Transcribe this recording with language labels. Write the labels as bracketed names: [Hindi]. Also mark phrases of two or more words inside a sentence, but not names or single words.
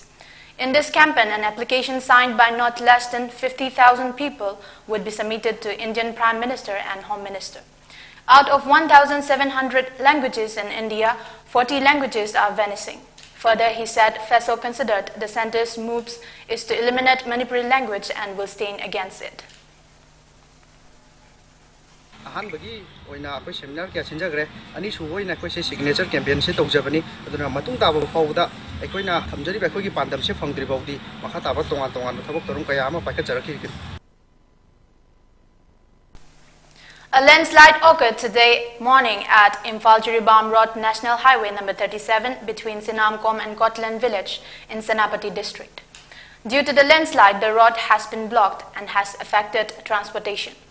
[English] In this campaign, an application signed by not less than 50,000 people would be submitted to Indian Prime Minister and Home Minister. Out of 1,700 languages in India, 40 languages are vanishing. Further, he said, FESOC considered the center's moves is to eliminate Manipuri language and will stand against it. [Manipuri] Ahanbagi oina akoi seminar kya sinjagre ani suboina akoi se [English] signature campaign [Manipuri] se tawjabani aduna matung taba fawda akoina thamjari ba khoi pandam se phangdri bawdi makha taba tonga tonga thabok torum kaya ama paika jaraki. [English] A landslide occurred today morning at Imphal Road National Highway number 37 between Sinamkom and Kotlan village in Senapati district. Due to the landslide, the road has been blocked and has affected transportation.